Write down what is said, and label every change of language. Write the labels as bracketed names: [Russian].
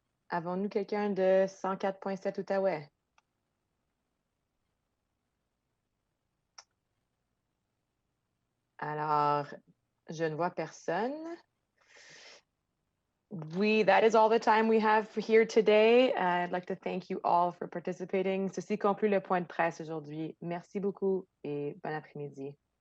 [French] Avons-nous quelqu'un de 104.7 Outaouais? Alors, je ne vois personne. [English] That is all the time we have for here today. I'd like to thank you all for participating. [French] Ceci conclut le point de presse aujourd'hui. Merci beaucoup et bon après-midi.